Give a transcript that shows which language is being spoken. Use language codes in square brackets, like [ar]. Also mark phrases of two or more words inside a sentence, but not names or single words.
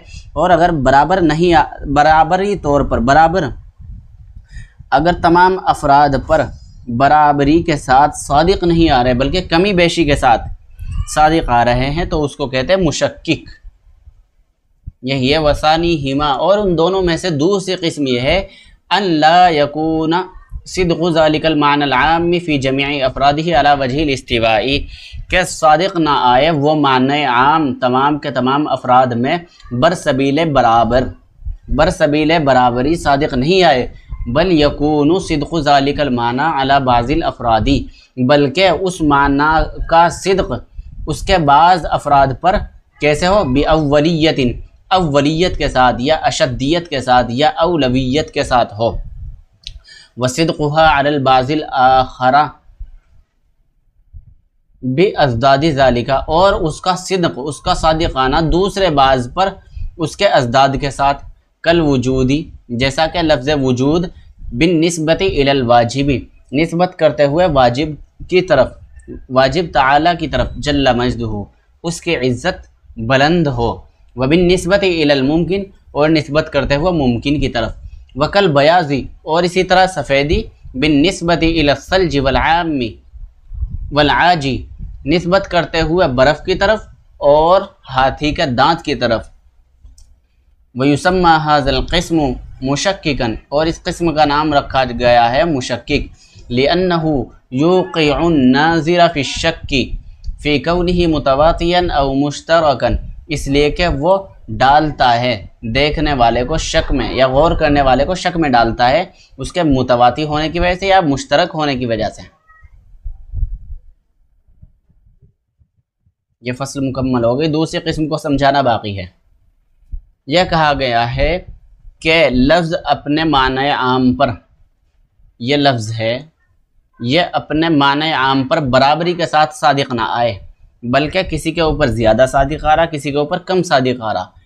[ur] اور اگر برابری طور پر اگر تمام افراد پر برابری کے ساتھ صادق نہیں آ رہے بلکہ کمی بیشی کے ساتھ صادق آ رہے ہیں تو اس کو کہتے ہیں مشکک. یہی ہے [ar] وثانيهما. [ur] اور ان دونوں میں سے دوسری قسم یہ ہے [ar] أن لا يكون صدق ذلك المعنى العام في جميع أفراده على وجه الاستواء, [ur] کہ صادق نہ آئے وہ معنی عام تمام کے تمام افراد میں برسبیل برابری صادق نہیں آئے. [ar] بل يكون صدق ذلك المعنى على بعض الأفراد, [ur] بلکہ اس معنی کا صدق اس کے بعض افراد پر کیسے ہو? बिअव्वलियतिन, اولیت کے ساتھ یا اشدیت کے ساتھ یا اولویت کے ساتھ ہو. [ar] وصدقها على البعض الآخر بأضداد ذلك, [ur] اور اس کا صدق، اس کا صادق آنا دوسرے بعض پر اس کے اضداد کے ساتھ. [ar] كالوجود, [ur] جیسا کہ لفظ وجود, [ar] بالنسبة إلى الواجب, [ur] نسبت کرتے ہوئے واجب کی طرف، واجب تعالیٰ کی طرف, वाजिब ताला की तरफ, [ar] جل مجده, [ur] اس کی عزت بلند ہو. [ar] وبالنسبة إلى الممكن, [ur] اور نسبت کرتے ہوئے ممکن کی طرف. [ar] وكالبياض, [ur] اور اسی طرح سفیدی, [ar] بالنسبة إلى الثلج والعامي والعاج, [ur] نسبت کرتے ہوئے برف کی طرف اور ہاتھی کے دانت کی طرف. [ar] ويسمى هذا القسم مشككا, [ur] اور اس قسم کا نام رکھا گیا ہے مشکک. [ar] لأنه يوقع الناظر في شك في كونه متواطئا أو مشتركا, [ur] اس لیے کہ وہ ڈالتا ہے دیکھنے والے کو شک میں یا غور کرنے والے کو شک میں ڈالتا ہے اس کے متواطی ہونے کی وجہ سے یا مشترک ہونے کی وجہ سے. یہ فصل مکمل ہو گئی. دوسری قسم کو سمجھانا باقی ہے۔ یہ کہا گیا ہے کہ لفظ اپنے معنی عام پر، یہ لفظ ہے، یہ اپنے معنی عام پر برابری کے ساتھ صادق نہ آئے بلکہ کسی کے اوپر زیادہ صادق آ رہا، کسی کے اوپر کم صادق آ رہا.